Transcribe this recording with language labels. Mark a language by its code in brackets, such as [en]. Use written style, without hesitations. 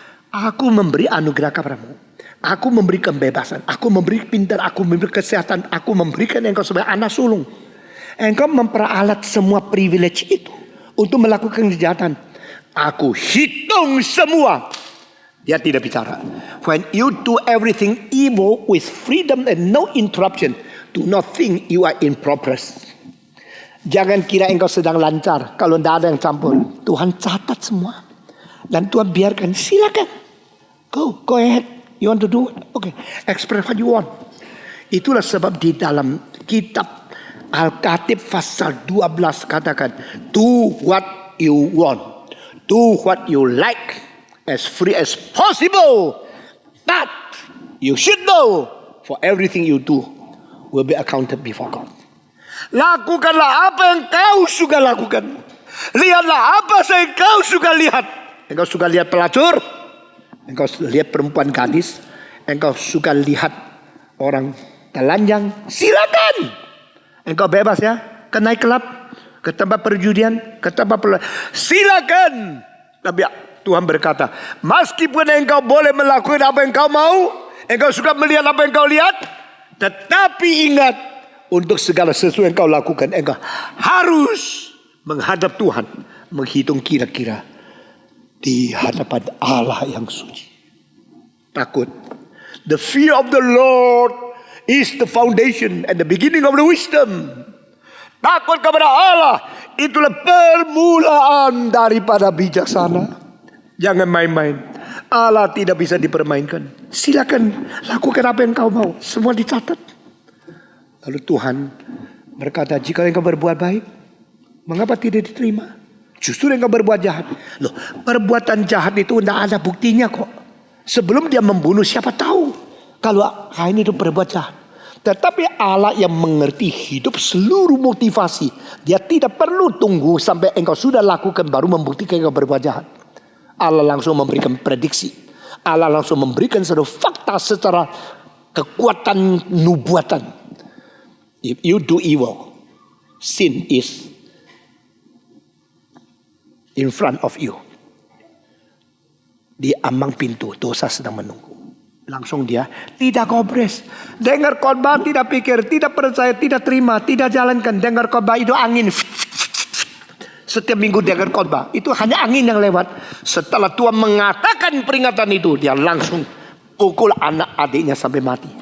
[id] Aku memberi anugerah kepadamu. Aku memberi kebebasan. Aku memberi pintar. Aku memberi kesehatan. Aku memberikan engkau sebagai anak sulung. Engkau memperalat semua privilege itu untuk melakukan kejahatan. Aku hitung semua. Dia tidak bicara. [en] When you do everything evil with freedom and no interruption, do not think you are in progress. [id] Jangan kira engkau sedang lancar kalau tidak ada yang campur. Tuhan catat semua. Dan Tuhan biarkan, silakan. [en] Go ahead. You want to do it? Okay. Express what you want. [id] Itulah sebab di dalam kitab Al-Khatib pasal 12 katakan, [en] do what you want. Do what you like. As free as possible. But you should know, for everything you do will be accounted before God. [id] Lakukanlah apa yang kau suka lakukan. Lihatlah apa yang kau suka lihat. Engkau suka lihat pelacur, engkau lihat perempuan gadis, engkau suka lihat orang telanjang, silakan. Engkau bebas ya, ke night club, ke tempat perjudian, ke tempat silakan. Tapi Tuhan berkata, meskipun engkau boleh melakukan apa yang kau mau, engkau suka melihat apa yang kau lihat, tetapi ingat, untuk segala sesuatu yang kau lakukan, engkau harus menghadap Tuhan, menghitung kira-kira di hadapan Allah yang suci. Takut. [en] The fear of the Lord is the foundation and the beginning of the wisdom. [id] Takut kepada Allah itulah permulaan daripada bijaksana. Jangan main-main. Allah tidak bisa dipermainkan. Silakan lakukan apa yang kau mau. Semua dicatat. Lalu Tuhan berkata, jika engkau berbuat baik, mengapa tidak diterima? Justru engkau berbuat jahat. Loh, perbuatan jahat itu tidak ada buktinya kok. Sebelum dia membunuh, siapa tahu kalau Kain itu berbuat jahat. Tetapi Allah yang mengerti hidup seluruh motivasi, dia tidak perlu tunggu sampai engkau sudah lakukan baru membuktikan engkau berbuat jahat. Allah langsung memberikan prediksi. Allah langsung memberikan suatu fakta secara kekuatan nubuatan. [en] If you do evil, sin is in front of you. [id] Di ambang pintu, dosa sedang menunggu. Langsung dia tidak kobres. Dengar khotbah tidak pikir, tidak percaya, tidak terima, tidak jalankan. Dengar khotbah itu angin. Setiap minggu dengar khotbah itu hanya angin yang lewat. Setelah Tuhan mengatakan peringatan itu, dia langsung pukul anak adiknya sampai mati.